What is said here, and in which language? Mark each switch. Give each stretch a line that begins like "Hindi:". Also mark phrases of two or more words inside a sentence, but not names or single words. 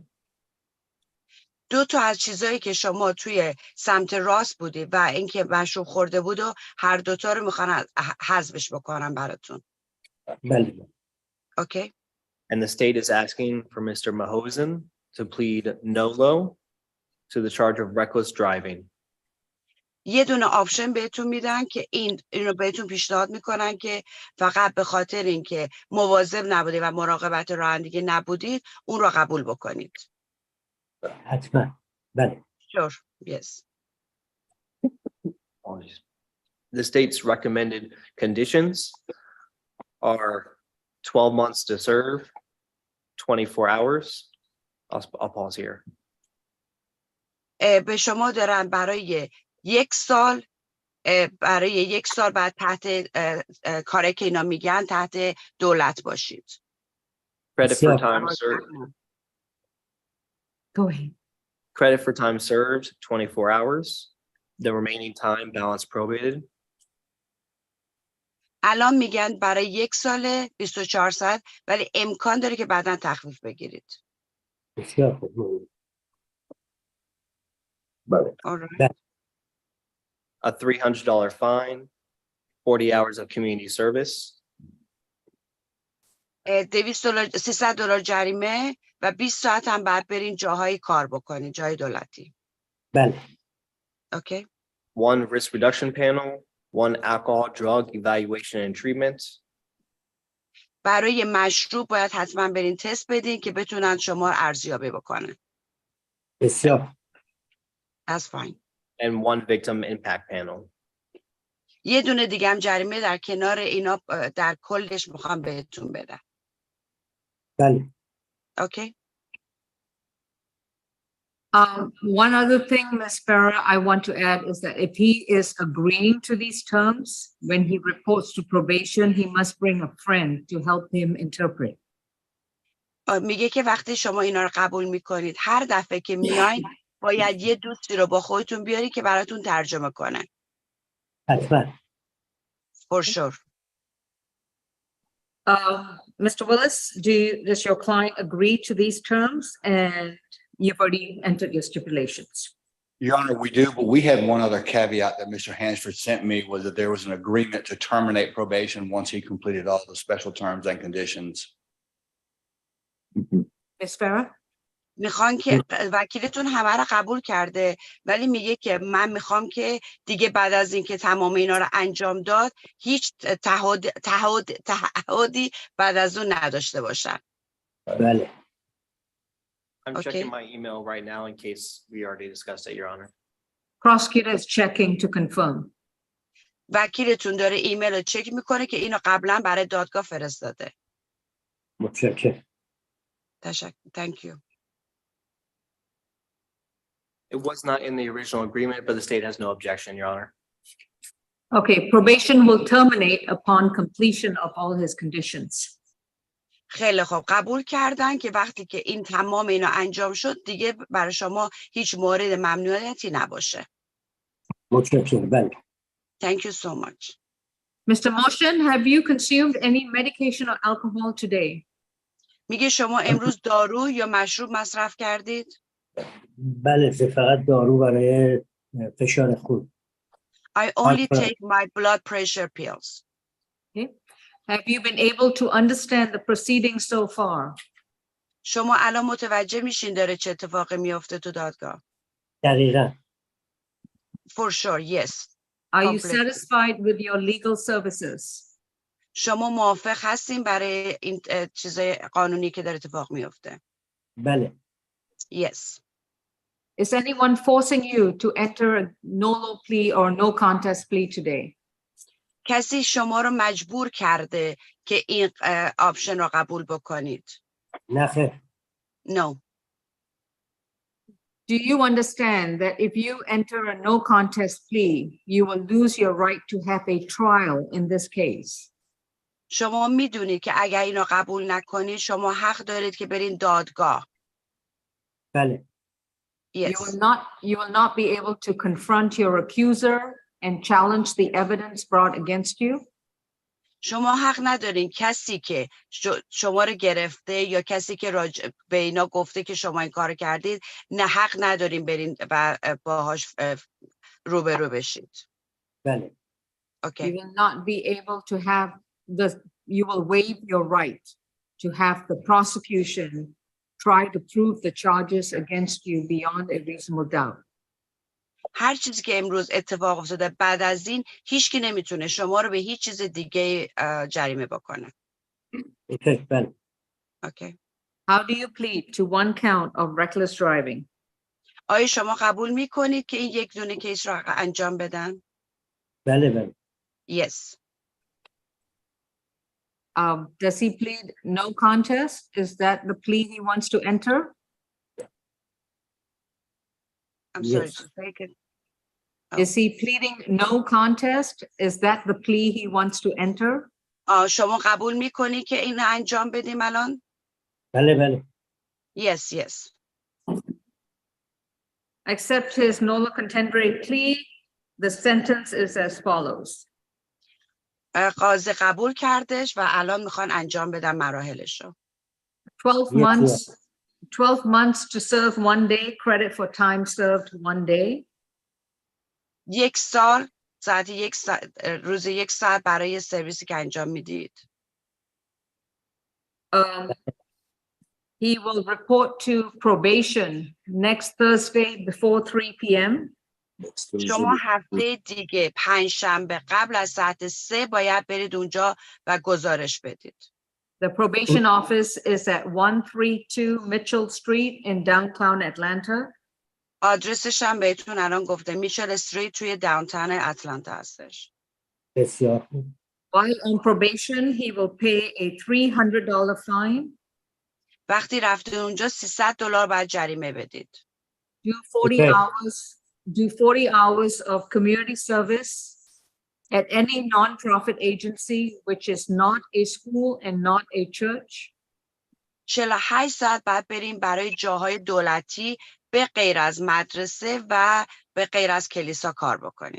Persian: دو تا از چیزایی که شما توی سمت راست بودی و اینکه مشروب خورده بود و هر دوتا رو میخوان حذفش بکنن براتون. بله.
English: Okay. And the state is asking for Mr. Mahosen to plead NOLO to the charge of reckless driving.
Persian: یه دونه آپشن بهتون میدن که اینو بهتون پیشنهاد میکنن که فقط به خاطر اینکه مواظب نبودید و مراقبت رانندگی نبودید اون رو قبول بکنید. حتما. بله.
English: Sure. Yes. The state's recommended conditions are 12 months to serve, 24 hours. I'll pause here.
Persian: به شما دارن برای 1 سال برای 1 سال بعد تحت کاری که اینا میگن تحت دولت باشید.
English: Credit for time served. Go ahead. Credit for time served, 24 hours. The remaining time balance probated.
Persian: الان میگن برای 1 سال 24 ساعت ولی امکان داره که بعدا تخفیف بگیرید. بسیار خوب. بله.
English: Alright. A $300 fine, 40 hours of community service.
Persian: $300 جریمه و 20 ساعت هم بعد برین جاهای کار بکنین، جای دولتی. بله.
English: Okay. 1 risk reduction panel, 1 alcohol drug evaluation and treatment.
Persian: برای مشروب باید حتما برین تست بدین که بتونن شما ارزیابی بکنن. بسیار.
English: That's fine. And 1 victim impact panel.
Persian: یه دونه دیگه هم جریمه در کنار اینا در کلش میخوام بهتون بدم. بله.
English: Okay. One other thing, Ms. Farah, I want to add is that if he is agreeing to these terms, when he reports to probation, he must bring a friend to help him interpret.
Persian: میگه که وقتی شما اینا رو قبول میکنید هر دفعه که میاین باید یه دوستی رو با خودتون بیاری که براتون ترجمه کنه. حتما.
English: For sure. Mr. Willis, does your client agree to these terms? And you've already entered your stipulations. Your Honor, we do, but we had one other caveat that Mr. Hansford sent me was that there was an agreement to terminate probation once he completed all the special terms and conditions. Ms. Farah?
Persian: میخوان که وکیلتون همه رو قبول کرده ولی میگه که من میخوام که دیگه بعد از اینکه تمام اینا رو انجام داد هیچ تعهدی بعد از اون نداشته باشن. بله.
English: I'm Okay. checking my email right now in case we already discussed it, Your Honor. Prosecutor is checking to confirm.
Persian: وکیلتون داره ایمیل رو چک میکنه که اینو قبلا برای دادگاه فرستاده. متشکرم. تشکر.
English: Thank you. It was not in the original agreement, but the state has no objection, Your Honor. Okay, probation will terminate upon completion of all his conditions.
Persian: خیلی خوب قبول کردن که وقتی که این تمام اینا انجام شد دیگه برای شما هیچ مورد ممنوعیتی نباشه. متشکرم. بله.
English: Thank you so much. Mr. Motion, have you consumed any medication or alcohol today?
Persian: میگه شما امروز دارو یا مشروب مصرف کردید؟ بله، فقط دارو برای فشار خون.
English: I only take my blood pressure pills. Okay. Have you been able to understand the proceedings so far?
Persian: شما الان متوجه میشین داره چه اتفاقی میفته تو دادگاه؟ دقیقاً.
English: For sure, yes. Are you Completely. satisfied with your legal services?
Persian: شما موافق هستین برای این چیزای قانونی که داره اتفاق میفته؟ بله.
English: Yes. Is anyone forcing you to enter a no plea or no contest plea today?
Persian: کسی شما رو مجبور کرده که این آپشن رو قبول بکنید؟ نه خیر.
English: No. Do you understand that if you enter a no contest plea, you will lose your right to have a trial in this case?
Persian: شما میدونید که اگر اینو قبول نکنید شما حق دارید که برین دادگاه. بله.
English: Yes. You will not be able to confront your accuser and challenge the evidence brought against you.
Persian: شما حق ندارین کسی که شما رو گرفته یا کسی که به اینا گفته که شما این کار کردید نه حق ندارین برین و باهاش روبرو بشید. بله.
English: Okay. You will not be able to have you will waive your right to have the prosecution try to prove the charges against you beyond a reasonable doubt.
Persian: هر چیزی که امروز اتفاق افتاده بعد از این هیچکی نمیتونه شما رو به هیچ چیز دیگه جریمه بکنه. اوکی. بله.
English: Okay. How do you plead to one count of reckless driving?
Persian: آیا شما قبول میکنید که این یک دونه کیس رو انجام بدن؟ بله بله.
English: Yes. Does he plead no contest? Is that the plea he wants to enter? I'm sorry. Yes. just take it. Is he pleading no contest? Is that the plea he wants to enter?
Persian: شما قبول میکنی که این انجام بدیم الان؟ بله بله.
English: Yes, yes. Accept his nolo contendere plea. The sentence is as follows.
Persian: قاضی قبول کردش و الان میخوان انجام بدن مراحلش رو.
English: 12 Yes, months, 12 months to serve 1 day, credit for time served 1 day.
Persian: 1 سال ساعت 1 ساعت روز 1 ساعت برای سرویسی که انجام میدید.
English: He will report to probation next Thursday before 3 p.m.
Persian: شما هفته دیگه 5 شنبه قبل از ساعت 3 باید برید اونجا و گزارش بدید.
English: The probation office is at 132 Mitchell Street in downtown Atlanta.
Persian: آدرسش هم بهتون الان گفته میچل استریت توی داونتاون اتلانتا هستش. بسیار.
English: While on probation, he will pay a $300 fine.
Persian: وقتی رفته اونجا $300 باید جریمه بدید.
English: Do 40 hours of community service at any nonprofit agency which is not a school and not a church.
Persian: 48 ساعت باید بریم برای جاهای دولتی به غیر از مدرسه و به غیر از کلیسا کار بکنید.